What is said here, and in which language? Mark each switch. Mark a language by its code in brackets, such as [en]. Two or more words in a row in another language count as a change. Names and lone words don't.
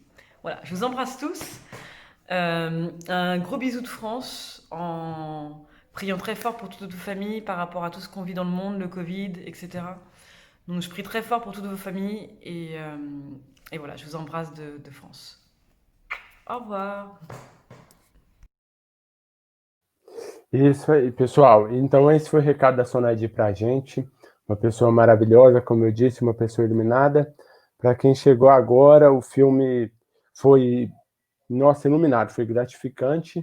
[fr] Voilà, je vous embrasse tous. Un gros bisou de France, en priant très fort pour toute vos familles par rapport à tout ce qu'on vit dans le monde, le Covid, etc. Donc je prie très fort pour toutes vos familles et voilà, je vous embrasse de France. Au revoir. [pt] Isso aí, pessoal. Então, esse foi o recado da Sonadir para a gente. Uma pessoa maravilhosa, como eu disse, uma pessoa iluminada. Para quem chegou agora, o filme foi, nossa, iluminado, foi gratificante.